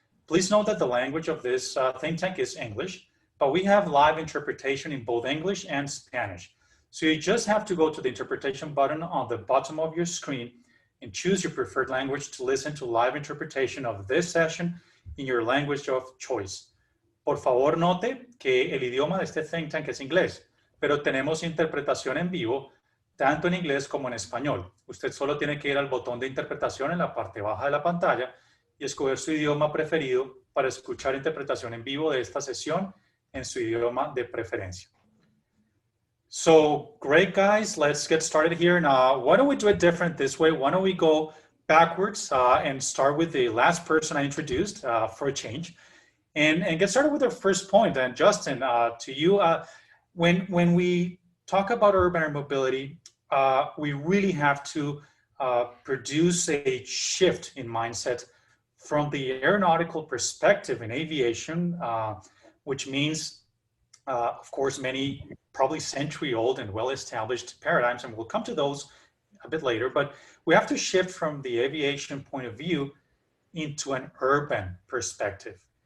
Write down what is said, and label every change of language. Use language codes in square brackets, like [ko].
[en] Please note that the language of this think tank is English, but we have live interpretation in both English and Spanish. So you just have to go to the interpretation button on the bottom of your screen and choose your preferred language to listen to live interpretation of this session in your language of choice. [es] Por favor, note que el idioma de este think tank es inglés, pero tenemos interpretación en vivo tanto en inglés como en español. Usted solo tiene que ir al botón de interpretación en la parte baja de la pantalla y escoger su idioma preferido para escuchar interpretación en vivo de esta sesión en su idioma de preferencia. [en] So great, guys. Let's get started here. Now, why don't we do it different this way? Why don't we go backwards and start with the last person I introduced for a change and get started with our first point. And Justin, to you, when we talk about urban air mobility, we really have to produce a shift in mindset from the aeronautical perspective in aviation, which means, of course, many probably century-old and well-established paradigms, and we'll come to those a bit later, but we have to shift from the aviation point of view into an urban perspective.